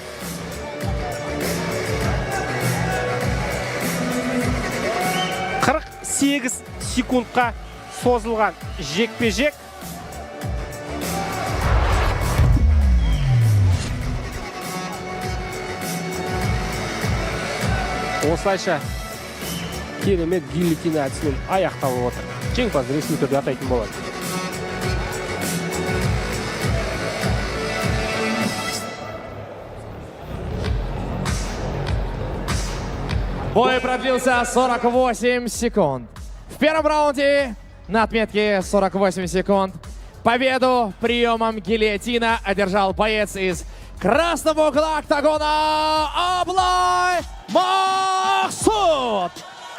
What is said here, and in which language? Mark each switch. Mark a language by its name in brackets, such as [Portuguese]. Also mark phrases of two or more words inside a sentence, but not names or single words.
[Kazakh] Қырық 8 секундқа созылған жекпе-жек. Осылайша керемет гильотина әдісімен аяқталып отыр. Жеңімпаз ресми түрде атайтын болады. [Russian] Бой продлился 48 секунд. В первом раунде на отметке 48 секунд победу приемом гильотина одержал боец из красного угла октагона Аблай Мақсұд.